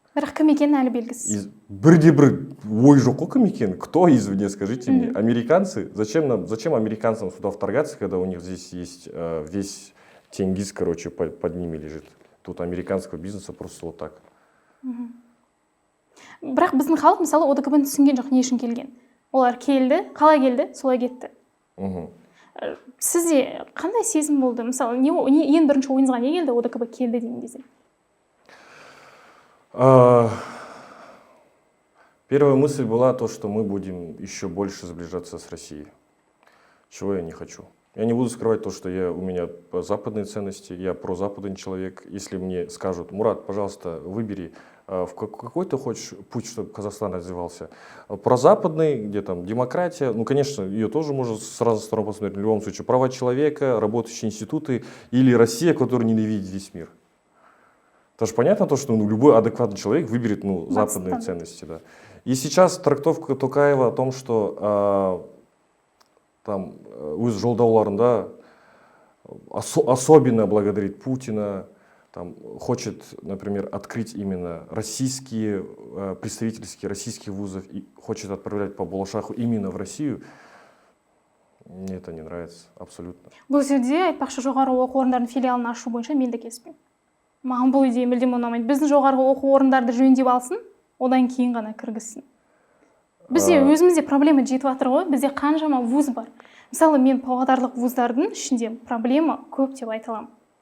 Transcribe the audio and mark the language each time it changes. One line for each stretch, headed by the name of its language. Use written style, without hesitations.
Kazakh: Бірақ кім екені әлі белгісіз. Бірде-бір ой жоқ қой кім екені.
Russian: Кто извне, скажите мне? Американцы? Зачем американцам сюда вторгаться, когда у них здесь есть весь Тенгиз, короче, под ними лежит? Тут американского бизнеса просто вот так.
Kazakh: Бірақ біздің халық, мысалы, ОДКБ-ні түсінген жоқ не үшін келген. Олар келді, қалай келді, солай кетті. Сізде қандай сезім болды? Мысалы, ең бірінші ойыңызға не келді, ОДКБ келді деген кезде?
Russian: Первая мысль была то, что мы будем еще больше сближаться с Россией. Чего я не хочу. Я не буду скрывать то, что у меня западные ценности, я прозападный человек. Если мне скажут, Мурат, пожалуйста, выбери, в какой ты хочешь путь, чтобы Казахстан развивался. Прозападный, где там демократия, ну, конечно, ее тоже можно с разных сторон посмотреть. В любом случае, права человека, работающие институты или Россия, которая ненавидит весь мир. Потому что понятно то, что любой адекватный человек выберет западные ценности. Да. И сейчас трактовка Токаева о том, что там
Kazakh: өз жолдауларында
Russian: особенно благодарит Путина, там, хочет, например, открыть именно российские, представительские российских вузов и хочет отправлять по Балашаху именно в Россию, мне это не нравится абсолютно.
Kazakh: Бұл жерде айтпақшы жоғары оқу орындарының филиалын ашу бойынша мен де келіспеймін. Маған бұл идея мүлдем ұнамайды. Біздің жоғары оқу орындарды жөндеп алсын, одан кейін ғана кіргізсін. Бізде өзімізде проблема жетіп жатыр ғой, бізде қаншама вуз бар. Мысалы, мен павлодарлық вуздардың ішінде проблема көп деп айта аламын.